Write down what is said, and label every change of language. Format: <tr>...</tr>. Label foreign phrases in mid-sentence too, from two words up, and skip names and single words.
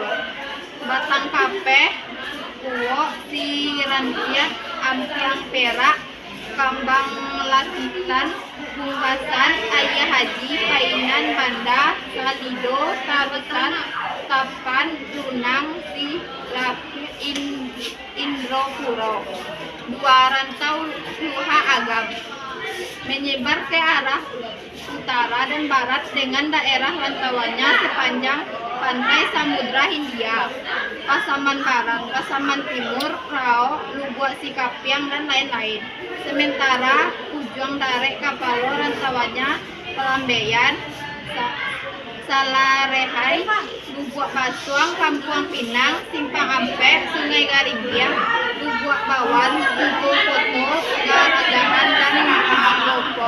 <id>Batang Kapeh, Kuo, Sirantiat, Ampiang Perak, Kambang Lakitan, Bungkasan, Ayah Haji, Painan Banda, Salido, Tarutan, Tapan, Tunang, Indropuro. 2. Rantau luha agam menyebar ke arah utara dan barat dengan daerah rantauannya sepanjang pantai Samudra Hindia, Pasaman Barat, Pasaman Timur, Rao, Lubuk Sikapiang, dan lain-lain. Sementara ujung Dare Kapalo rantauannya Pelambeyan, Salarehai, Lubuk Basuang, Kampuang Pinang, Simpang Ampe, Sungai Garinggiang, Lubuk Bawan, Lubuk Koto, Garagahan, dan Lopok.</id>